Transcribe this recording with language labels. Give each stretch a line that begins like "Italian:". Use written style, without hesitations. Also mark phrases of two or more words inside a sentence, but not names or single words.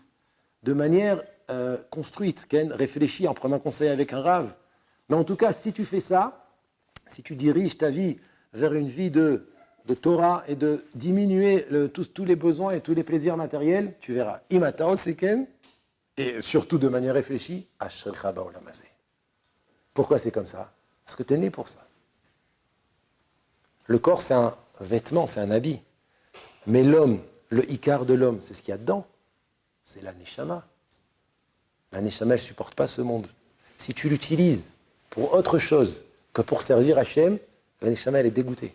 French: De manière construite, Ken, réfléchis en prenant conseil avec un rave. Mais en tout cas, si tu fais ça, si tu diriges ta vie vers une vie de Torah et de diminuer tous les besoins et tous les plaisirs matériels, tu verras.
Hebrew: אם אתה עושה כן,
French: et surtout de manière réfléchie,
Hebrew: אשריך בעולם הזה.
French: Pourquoi c'est comme ça? Parce que tu es né pour ça. Le corps, c'est un vêtement, c'est un habit. Mais l'homme, le ikar de l'homme, c'est ce qu'il y a dedans. C'est la neshama. La neshama, elle ne supporte pas ce monde. Si tu l'utilises pour autre chose que pour servir Hachem, la neshama, elle est dégoûtée.